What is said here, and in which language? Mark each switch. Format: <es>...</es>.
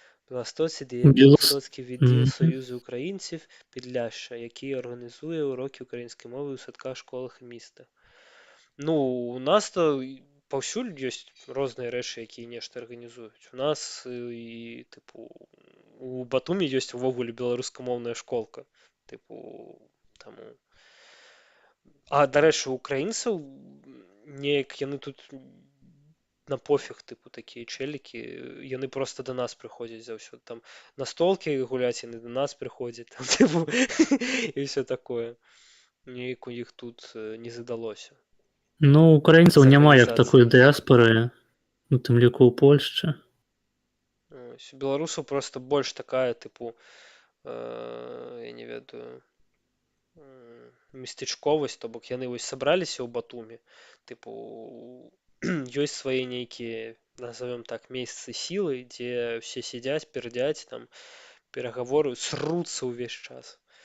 <uk>Беластоці діє Беластоцький відділ Союзу українців Підляшша, який організує уроки української мови у садках, школах і містах.</uk> <be>Ну, у нас то паўсюль ёсць розныя рэчы, якія нешта арганізуюць. У нас і, тыпу, у Батумі ёсць увогуле беларускамоўная школка. Тыпу, таму... А, дарэчы, украінцаў неяк яны тут на пофіг, тыпу, такія чэлікі, яны просто да нас прыходзяць заўсёды. Там на столкі гуляць, яны да нас прыходзяць, там, тыпу, і ўсё такое. Неяк у іх тут не задалося. Ну, украінцаў няма як такой дыяспоры, у тым ліку ў Польшчы. У беларусаў просто больш такая, тыпу, я не ведаю, местачковасць, то бок яны вось сабраліся ў Батуме, тыпу, ёсць свае нейкія, назовем так, месцы сілы, дзе ўсе сядзяць, пердзяць, там, перагаворваюць, сруцца ўвесь час.</be>